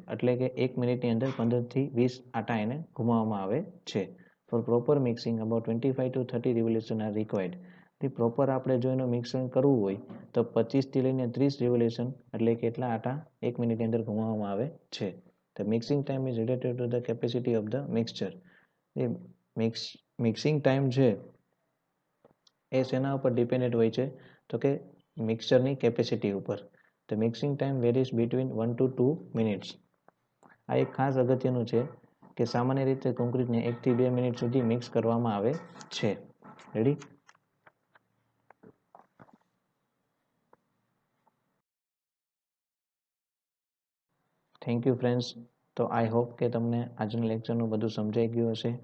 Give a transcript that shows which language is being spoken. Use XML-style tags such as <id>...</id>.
<gu>એટલે કે 1 મિનિટની અંદર 15 થી 20 આટા એને ઘુમાવવામાં આવે છે.</gu> <en>For proper mixing about 25 to 30 revolution are required.</en> <gu>Proper આપણે જો એનું મિક્સર કરવું હોય તો 25 થી લઈને 30 રિવોલ્યુશન એટલે કેટલા આટા 1 મિનિટની અંદર ઘુમાવવામાં આવે છે.</gu> <en>The mixing time is related to the capacity of the mixture.</en> <gu>A mixing time છે એ શેના ઉપર ડિપેન્ડન્ટ હોય છે? તો કે મિક્સરની કેપેસિટી ઉપર.</gu> <en>The mixing time varies between 1 to 2 minutes.</en> <gu>આ એક ખાસ અગત્યનું છે કે સામાન્ય રીતે કોન્ક્રીટને 1 થી 2 મિનિટ સુધી મિક્સ કરવામાં આવે છે. રેડી?</gu> <en>Thank you friends.</en> <gu>તો આઈ હોપ કે તમને આજના લેક્ચરનું બધું સમજાઈ ગયું હશે.</gu>